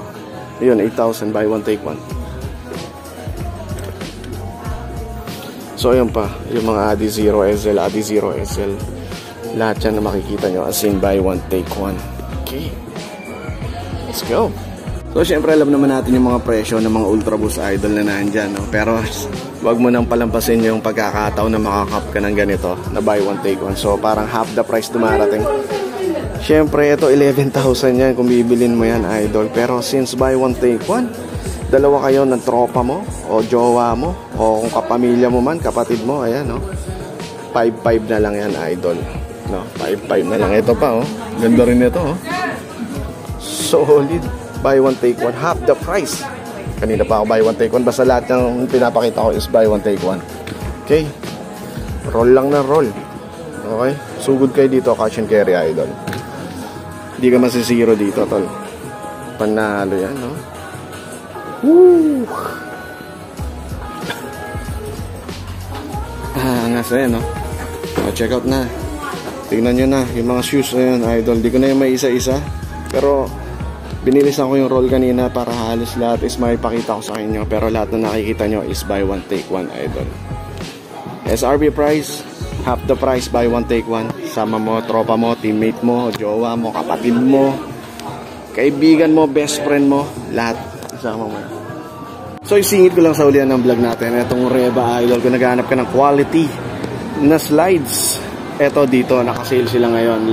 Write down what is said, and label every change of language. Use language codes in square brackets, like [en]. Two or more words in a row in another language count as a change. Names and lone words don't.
[tl] Ayun, 8,000, [en] buy one, take one. So, [tl] ayun pa. Yung mga Adi Zero SL, Adi Zero SL. Lahat yan na makikita nyo [en] as in buy one, take one. [tl] Okay. [en] Let's go. [tl] So, syempre, alam naman natin yung mga presyo ng mga Ultra Boost idol na nandyan, no? Pero, wag mo nang palampasin yung pagkakataon na makakap ka ng ganito na buy one, take one. So, parang [en] half the price [tl] dumarating. Syempre, ito 11,000 yan kung bibilin mo yan, idol. [en] Pero since buy one, take one, [tl] dalawa kayo ng tropa mo o jowa mo o kung kapamilya mo man, kapatid mo, ayan, no? 5.5 na lang yan, idol, no? 5.5 na lang. Ito pa, oh. Ganda rin ito, oh. Solid. [en] Buy one, take one. Half the price. [tl] Kanina pa ako [en] buy one, take one. [tl] Basta lahat ng pinapakita ko [en] is buy one, take one. [tl] Okay? Roll lang na roll. Okay? Sugod kayo dito, [en] cash and carry, [tl] idol. Hindi ka masisiro dito, tol. Panalo yan, no? Woo! Nasa yan, no? So, check out na. Tingnan nyo na, yung mga shoes na yun, idol. Di ko na yung may isa-isa. Pero, binilisan ko yung roll kanina para halos lahat is maipakita ko sa inyo. Pero lahat na nakikita nyo [en] is buy one, take one, [tl] idol. SRP price, half the price, buy one, take one. Sama mo, tropa mo, teammate mo, jowa mo, kapatid mo, kaibigan mo, [en] best friend [tl] mo, lahat isama mo. So, isingit ko lang sa ulian ng vlog natin. Itong Reba, idol, kung naghahanap ka ng quality na slides, eto dito, nakasale sila ngayon.